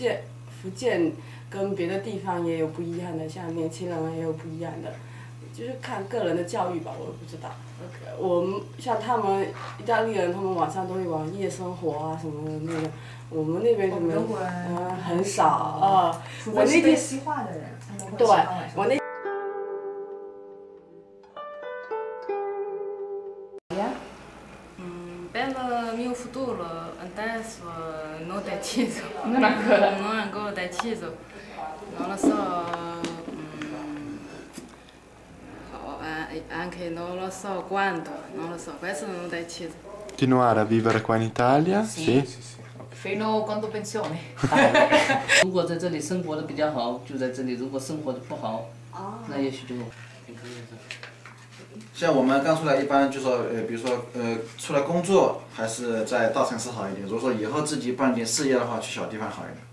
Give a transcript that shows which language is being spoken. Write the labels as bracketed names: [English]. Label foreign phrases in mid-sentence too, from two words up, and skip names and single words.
[Chinese] 福建跟别的地方也有不一样的，像年轻人也有不一样的，就是看个人的教育吧，我也不知道。我们像他们意大利人，他们晚上都会往夜生活啊什么的那个，我们那边就没很少啊。我那天西化的人，他们会喜欢晚上。我那。 [Italian] Pelo mio futuro adesso non deciso. Non ancora. Non ho ancora deciso. Non lo so. Anche non lo so quando, non lo so, questo non ho deciso. Continuare a vivere qua in Italia? Sì. Fino quando pensione. [Chinese] 如果在这里生活的比较好，就在这里；如果生活的不好，那也许就。像我们刚出来，一般就说比如说出来工作还是在大城市好一点。如果说以后自己办点事业的话，去小地方好一点。